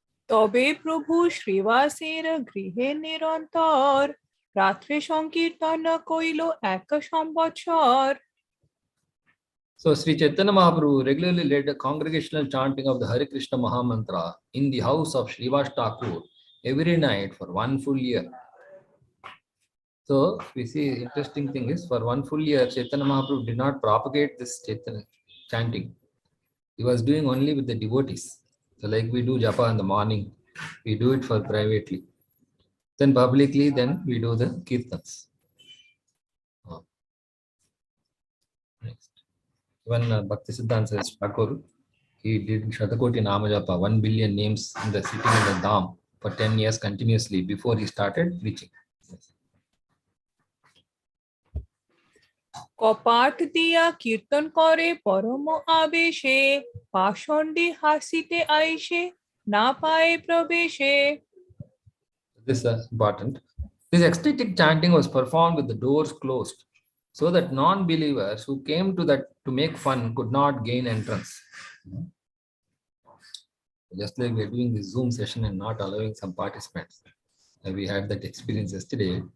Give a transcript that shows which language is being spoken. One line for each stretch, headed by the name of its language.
Bangla: তবে প্রভু শ্রীবাসের গৃহে নিরন্তর রাত্রে সংকীর্তন কইল 1 সম্বৎসর
English: So Sri Chaitanya Mahaprabhu regularly led a congregational chanting of the Hare Krishna Mahamantra in the house of Srivas Thakur every night for 1 full year. So we see interesting thing is for 1 full year Chaitanya Mahaprabhu did not propagate this Chaitanya chanting. He was doing only with the devotees. So like we do japa in the morning, we do it for privately. Then publicly, then we do the kirtans. Next. When Bhaktisiddhanta Thakur, he did Shatakoti Namajapa, 1 billion names in the sitting in the Dham for 10 years continuously before he started preaching. Yes.
Bangla: কপাট দিয়া কীর্তন করে পরম আবেশে পাষণ্ডে হাসিতে আইসে না পায় প্রবেশে
English: This is important. This ecstatic chanting was performed with the doors closed, so that non-believers who came to make fun could not gain entrance. Just like we are doing this Zoom session and not allowing some participants. We had that experience yesterday.